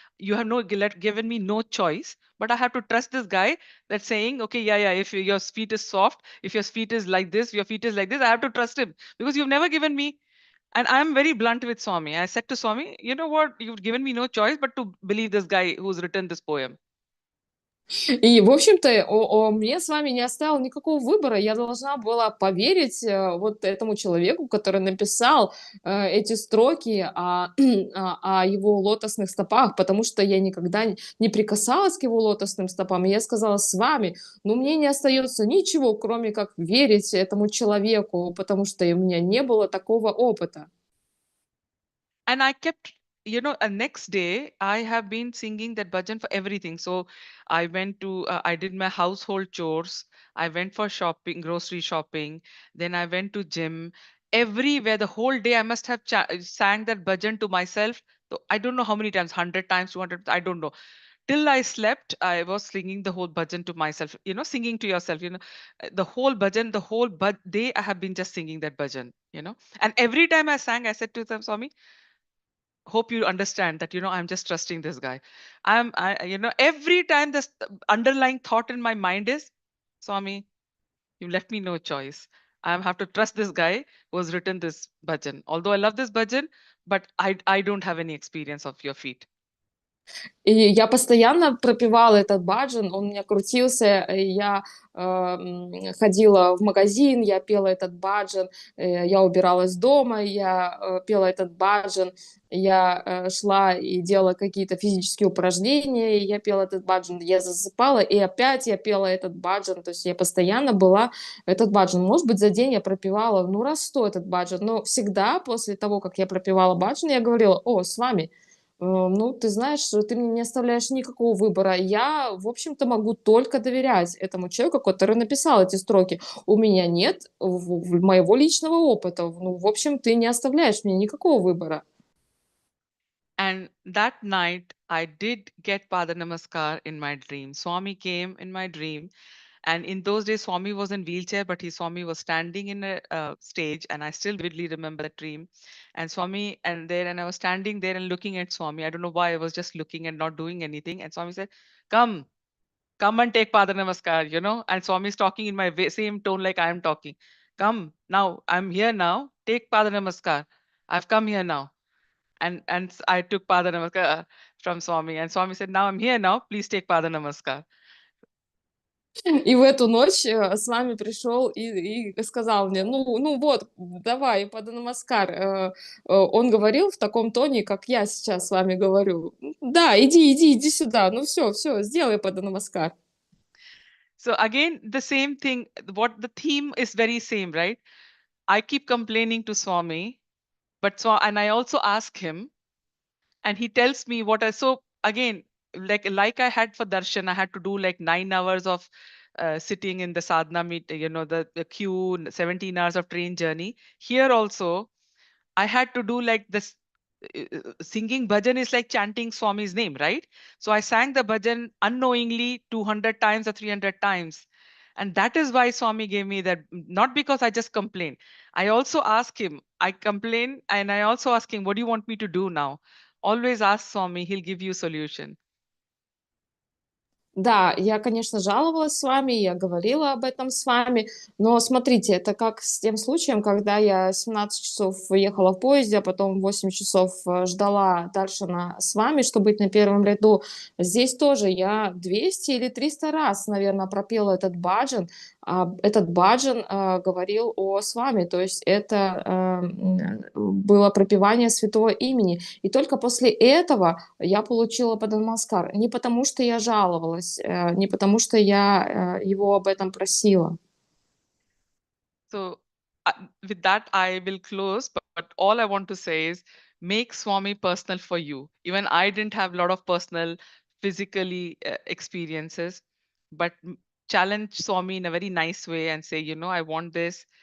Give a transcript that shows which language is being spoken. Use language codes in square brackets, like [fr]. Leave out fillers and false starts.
[en] You have given me no choice, but I have to trust this guy that's saying, okay, yeah, if your feet is soft, if your feet is like this, your feet is like this, I have to trust him because you've never given me. And I'm very blunt with Swami. I said to Swami, you know what, you've given me no choice but to believe this guy who's written this poem. [ru] И, в общем-то, мне с вами не оставил никакого выбора. Я должна была поверить вот этому человеку, который написал эти строки о его лотосных стопах, потому что я никогда не прикасалась к его лотосным стопам. И я сказала: с вами, ну, мне не остается ничего, кроме как верить этому человеку, потому что у меня не было такого опыта. [en] And I kept, next day I have been singing that bhajan for everything. So I went to, I did my household chores. I went for shopping, grocery shopping. Then I went to gym. Everywhere, the whole day, I must have sang that bhajan to myself. So I don't know how many times, 100 times, 200, I don't know. Till I slept, I was singing the whole bhajan to myself, singing to yourself, the whole bhajan, the whole day I have been just singing that bhajan. And every time I sang, I said to them, Swami, hope you understand that I'm just trusting this guy. Every time this underlying thought in my mind is, Swami, you left me no choice. I have to trust this guy who has written this bhajan. Although I love this bhajan, but I don't have any experience of your feet. [ru] И я постоянно пропевала этот баджан, он у меня крутился, я ходила в магазин, я пела этот баджан, я убиралась дома, я пела этот баджан, я шла и делала какие-то физические упражнения, и я пела этот баджан, я засыпала, и опять я пела этот баджан, то есть я постоянно была этот баджан. Может быть, за день я пропевала, ну, раз 100 этот баджан, но всегда после того, как я пропевала баджан, я говорила: о, с вами. Ну, ты знаешь, ты мне не оставляешь никакого выбора. Я, в общем-то, могу только доверять этому человеку, который написал эти строки. У меня нет моего личного опыта. Ну, в общем, ты не оставляешь мне никакого выбора. [en] And that night, I did get Pada Namaskar in my dream. Swami came in my dream. And in those days, Swami was in wheelchair, but Swami was standing in a stage, and I still vividly remember that dream. And Swami, and I was standing there and looking at Swami. I don't know why I was just looking and not doing anything. And Swami said, "Come, come and take Pada Namaskar." And Swami is talking in my same tone like I am talking. Come now, I'm here now. Take Pada Namaskar. I've come here now. And I took Pada Namaskar from Swami, and Swami said, "Now I'm here now. Please take Pada Namaskar." [ru] И в эту ночь с вами пришел и сказал мне: ну вот, давай, Паданамаскар. Он говорил в таком тоне, как я сейчас с вами говорю. Да, иди сюда. Ну все, сделай Паданамаскар. [en] So again, the same thing. What the theme is very same, right? I keep complaining to Swami, and I also ask him, and he tells me what I. So again, like I had for darshan, I had to do like 9 hours of sitting in the sadhana meet, the queue, 17 hours of train journey. Here also, I had to do like this. Singing bhajan is like chanting Swami's name, right? So I sang the bhajan unknowingly 200 times or 300 times. And that is why Swami gave me that, not because I just complain. I also ask him, I complain and I also ask him, what do you want me to do now? Always ask Swami, he'll give you solution. [ru] Да, я, конечно, жаловалась с вами, я говорила об этом с вами, но смотрите, это как с тем случаем, когда я 17 часов ехала в поезде, а потом 8 часов ждала Даршана с вами, чтобы быть на первом ряду. Здесь тоже я 200 или 300 раз, наверное, пропела этот баджан. Этот баджан говорил с вами, то есть это было пропевание святого имени. И только после этого я получила Паданамаскар. Не потому, что я жаловалась, не потому, что я его об этом просила. [en] So with that, I will close. But all I want to say is make Swami personal for you. Even I didn't have a lot of personal, physically experiences, but challenge Swami in a very nice way and say, I want this.